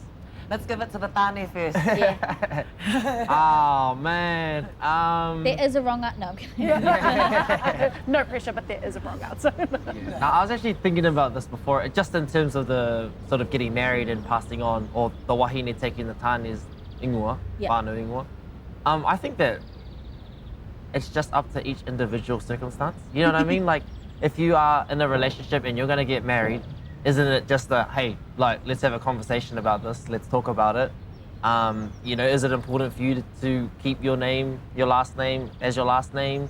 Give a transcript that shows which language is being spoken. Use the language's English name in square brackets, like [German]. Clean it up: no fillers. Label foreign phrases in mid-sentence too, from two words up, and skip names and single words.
[English] Let's give it to the Tane first. Yeah. Oh man. There is a wrong no, I'm kidding. No pressure, but there is a wrong answer. Now, I was actually thinking about this before, just in terms of the sort of getting married and passing on, or the wahine taking the tāne's ingoa, Yeah. [Māori] whānau ingoa. [English] I think that it's just up to each individual circumstance. You know what I mean? Like, if you are in a relationship and you're gonna get married, isn't it just a, hey, like, let's have a conversation about this, let's talk about it. You know, is it important for you to keep your name, your last name as your last name?